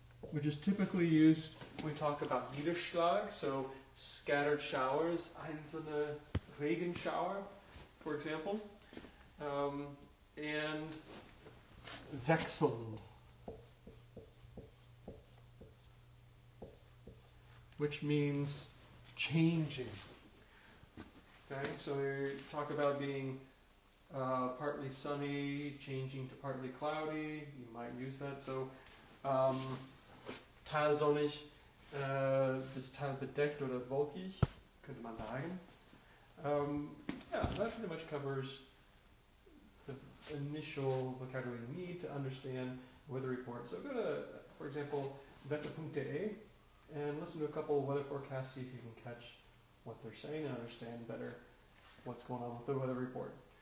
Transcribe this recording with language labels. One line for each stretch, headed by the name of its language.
English: which is typically used when we talk about Niederschlag, so scattered showers,
German: einzelne Regenschauer,
English: for example, and wechselnd, which means changing. Okay, so we talk about being partly sunny, changing to partly cloudy. You might use that.
German: So teilsonnig bis teilbedeckt oder wolkig, könnte man sagen.
English: Yeah, that pretty much covers the initial vocabulary you need to understand weather report. So go to, for example, wetter.de and listen to a couple of weather forecasts, see if you can catch what they're saying and understand better what's going on with the weather report.